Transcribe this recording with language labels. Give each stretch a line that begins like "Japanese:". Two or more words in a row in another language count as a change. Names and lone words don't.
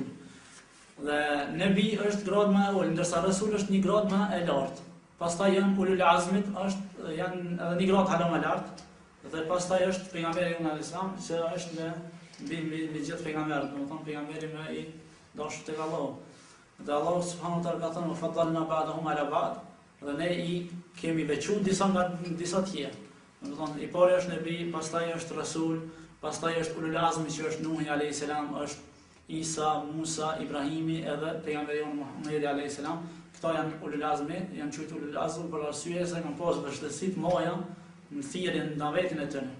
Albanian: Dhe nebi është gradë më e ulët, ndërsa rasul është një gradë më e lartë. Pastaj janë
Arabic: أولو العزم,
Albanian: janë edhe një gradë hala më lartë. Dhe pastaj është pejgamberi
Arabic: عليه السلام,
Albanian: që është mbi gjithë pejgamberët, domethënë pejgamberi më i dashur tek Allahu. Dhe Allahu
Arabic: سبحانه وتعالى
Albanian: ka thënë
Arabic: فضلنا بعضهم على بعض,
Albanian: dhe ne i kemi veçuar disa nga disa tjerë. Domethënë i pari është nebi, pastaj është rasul, pastaj është
Arabic: أولو العزم
Albanian: që është Nuhi
Arabic: عليه السلام,
Albanian: është Isa, Musa, Ibrahimi edhe pejgamberi Muhamedi
Arabic: عليه السلام.
Albanian: Këto janë
Arabic: أولو العزم,
Albanian: janë quajtur
Arabic: أولو العزم
Albanian: për arsye se kanë pasur vështirësi të mëdha në thirrjen në davetin e tyre.